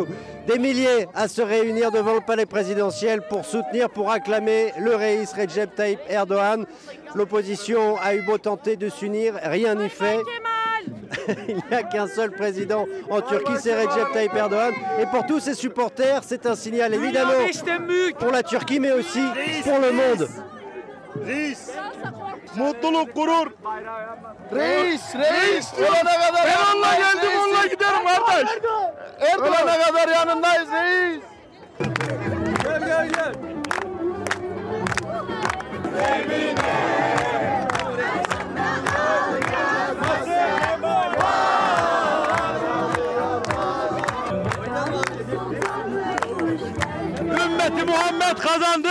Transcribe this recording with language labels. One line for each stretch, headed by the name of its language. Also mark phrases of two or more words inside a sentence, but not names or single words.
French: Des milliers à se réunir devant le palais présidentiel pour soutenir, pour acclamer le reis Recep Tayyip Erdogan. L'opposition a eu beau tenter de s'unir, rien n'y fait. Il n'y a qu'un seul président en Turquie, c'est Recep Tayyip Erdogan. Et pour tous ses supporters, c'est un signal évidemment pour la Turquie, mais aussi pour le monde.
Turkish: Reis, mutluluk, gurur. Reis, olana kadar ben onunla geldim, onunla giderim kardeş. Olana kadar yanındayız reis. Gel. Ümmeti Muhammed kazandı.